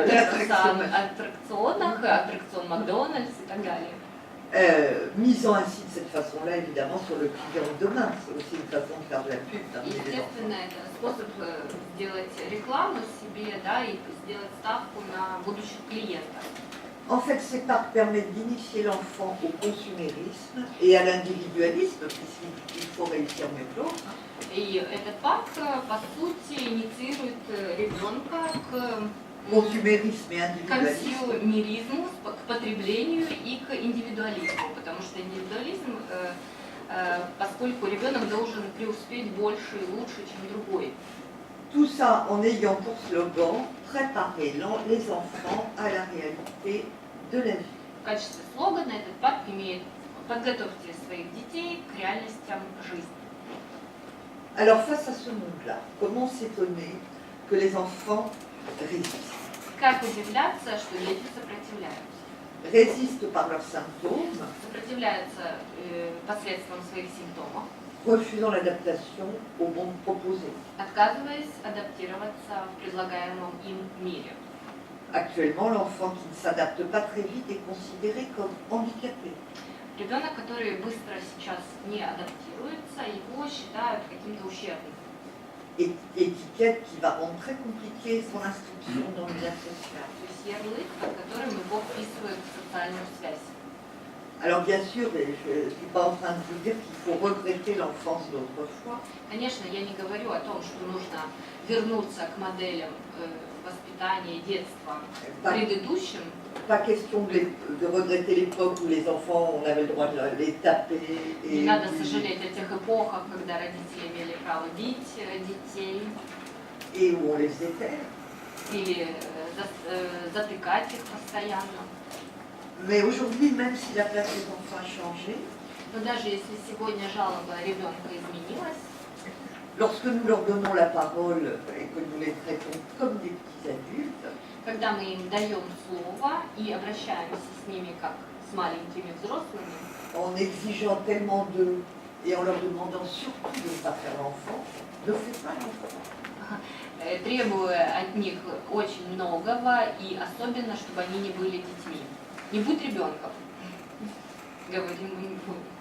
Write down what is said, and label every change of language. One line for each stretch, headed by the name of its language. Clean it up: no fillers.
Russian: аттракционах, аттракцион Макдональдс и так далее.
French: Misant ainsi de cette façon-là, évidemment, sur le client de demain. C'est aussi une façon de faire de la pub.
Russian: Естественно, это способ сделать рекламу себе, да, и сделать ставку на будущих клиентов.
French: En fait, ces parcs permettent d'initier l'enfant au consumérisme et à l'individualisme, puisqu'il faut réussir mieux que l'autre.
Russian: И этот парк, по сути, инициирует ребенка к
French: Consumérisme et individualisme.
Russian: Консюмеризму, к потреблению и к индивидуализму, потому что индивидуализм, поскольку ребенок должен преуспеть больше и лучше, чем другой.
French: Tout ça en ayant pour slogan préparer les enfants à la réalité de la vie.
Russian: В качестве слогана этот парк имеет «Подготовьте своих детей к реальностям жизни».
French: Alors face à ce monde-là, comment s'étonner que les enfants résistent?
Russian: Как удивляться, что дети сопротивляются?
French: Résistent par leurs symptômes,
Russian: Сопротивляются посредством своих симптомов,
French: refusant l'adaptation au monde proposé.
Russian: отказываясь адаптироваться в предлагаемом им мире.
French: Actuellement, l'enfant qui ne s'adapte pas très vite est considéré comme handicapé.
Russian: Ребенок, который быстро сейчас не адаптируется, его считают каким-то ущербным.
French: Étiquette qui va rendre très compliqué son inscription dans le lien social.
Russian: То есть ярлык, под которым его вписывают в социальную связь.
French: Alors bien sûr, je ne suis pas en train de vous dire qu'il faut regretter l'enfance d'autrefois.
Russian: Конечно, я не говорю о том, что нужно вернуться к моделям воспитания и детства предыдущим.
French: Pas question de regretter l'époque où les enfants, on avait le droit de les taper.
Russian: Не надо сожалеть о тех эпохах, когда родители имели право бить детей.
French: Et où on les éteint.
Russian: Или затыкать их постоянно.
French: Mais aujourd'hui, même si la place des enfants a changé,
Russian: Но даже если сегодня жалоба ребенка изменилась,
French: lorsque nous leur donnons la parole et que nous les traitons comme des petits adultes,
Russian: когда мы им даем слово и обращаемся с ними как с маленькими взрослыми,
French: en exigeant tellement d'eux et en leur demandant surtout de ne pas faire l'enfant, ne fais pas l'enfant.
Russian: требуя от них очень многого и особенно, чтобы они не были детьми. Не будь ребенком, говорим мы.